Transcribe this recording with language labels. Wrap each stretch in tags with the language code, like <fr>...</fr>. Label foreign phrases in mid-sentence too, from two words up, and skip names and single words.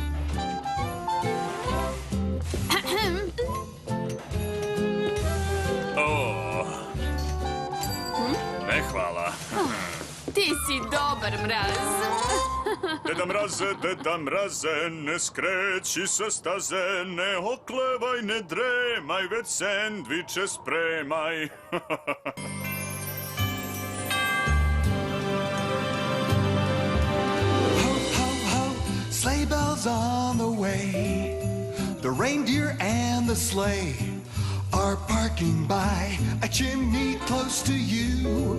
<sr>Ne, hvala. Ti si dobar, Mraz. Deda mraze, ne skreći sa staze, ne oklevaj, ne dremaj, već sendviče spremaj.</sr> <en>Ho, ho, ho, sleigh bells on the way. The reindeer and the sleigh are parking by a chimney close to you.</en>